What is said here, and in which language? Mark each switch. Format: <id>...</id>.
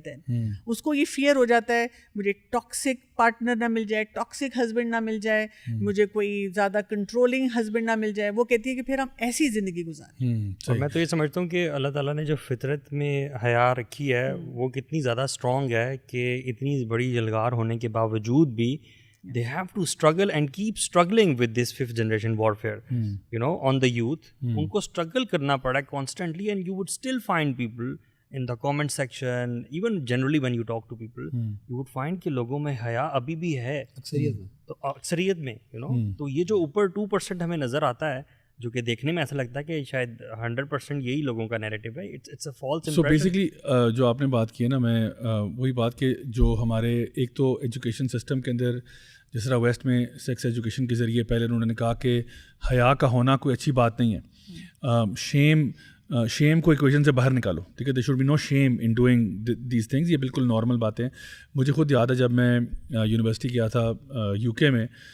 <ur>دین اس کو یہ فیئر ہو جاتا ہے مجھے ٹاکسک پارٹنر نہ مل جائے, ٹاکسک ہسبینڈ نہ مل جائے, مجھے کوئی زیادہ کنٹرولنگ ہسبینڈ نہ مل جائے. وہ کہتی ہے کہ پھر ہم ایسی زندگی گزاریں. اور میں تو یہ سمجھتا ہوں کہ اللہ تعالیٰ نے جو فطرت میں حیا رکھی ہے وہ کتنی زیادہ اسٹرانگ ہے کہ اتنی بڑی جلگار ہونے کے باوجود بھی</ur> <en>they have to struggle and keep struggling with this 5th generation warfare, you know, on the youth.</en> <ur>ان کو</ur> <en>struggle</en> <ur>کرنا پڑا</ur> <en>constantly, and you would still find people in the comment section, even generally when you talk to people, you would find</en> <ur>کہ لوگوں میں حیا ابھی بھی ہے, اکثریت میں,</ur> <en>you know.</en> <ur>تو یہ جو اوپر 2% ہمیں نظر آتا ہے, جو کہ دیکھنے میں ایسا لگتا ہے کہ شاید 100% یہی لوگوں کا نیریٹو ہے,</ur> <en>It's a false impression.</en> <ur>So basically جو آپ نے بات کی ہے نا, میں وہی بات کہ جو ہمارے ایک تو ایجوکیشن سسٹم کے اندر جس طرح ویسٹ میں سیکس ایجوکیشن کے ذریعے پہلے انہوں نے کہا کہ حیا کا ہونا کوئی اچھی بات نہیں ہے, شیم کو ایکویشن سے باہر نکالو, ٹھیک ہے,</ur> <en>There should be no shame in doing these things.</en> <ur>یہ بالکل نارمل باتیں. مجھے خود یاد ہے جب میں یونیورسٹی گیا تھا UK میں,</ur>